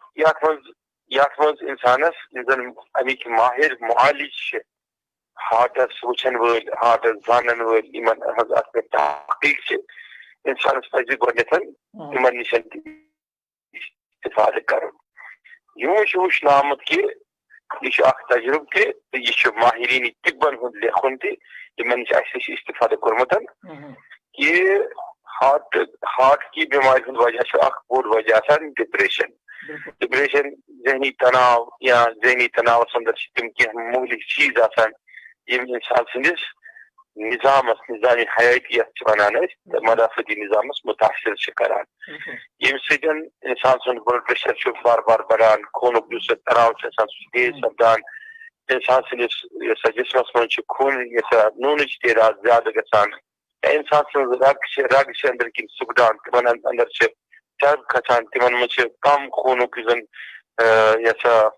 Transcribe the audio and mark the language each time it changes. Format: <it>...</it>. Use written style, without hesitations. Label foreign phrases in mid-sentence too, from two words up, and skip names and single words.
<ks>یتھ منٛز انسانس یِم زن امیِکۍ ماہر معالج چھِ ہارٹس وٕچھن وٲلۍ ہارٹس زانن وٲلۍ یمن ہٕنٛز اتھ پٮ۪ٹھ تحقیق چھِ انسانس پزِ گۄڈنیتھ یمن نش استفادٕ کرُن یِمو چھُ وٕچھنہٕ آمُت کہ یہ چھُ اکھ تجربہٕ تہِ تہٕ یہ چھُ ماہرین طبن ہُنٛد لیکھُن تہِ یمن نش اسہِ نش استفادٕ کوٚرمُت کہ</ks> <ur>ہارٹ کی بیماری</ur> <ks>ہُنٛد وجہ چھُ اکھ بوٚڑ وجہ آسان ڈپریشن ذہنی تناو یا ذہنی تناوس اندر چھِ تِم کینٛہہ مہلک چیٖز آسان یم انسان سٕنٛدِس نظامس نظامی حیٲتی یتھ چھِ ونان أسۍ مدافعتی نظامس متاثر چھِ کران ییٚمہِ سۭتۍ انسان سُنٛد</ks> <en>blood pressure</en> <ks>چھُ بار بار بڑان خوٗنُک یُس تناو چھُ آسان سُہ چھُ تیز سپدان انسان سٕنٛدِس یۄس جسمس منٛز چھِ خوٗن نوٗنٕچ تعداد زیادٕ گژھان انسان سٕنٛز رگ چھِ أنٛدرۍ کِنۍ سُپدان تِمن اندر چھِ چرب کھسان تِمن منٛز چھِ کم خوٗنُک یُس زن یسا</ks>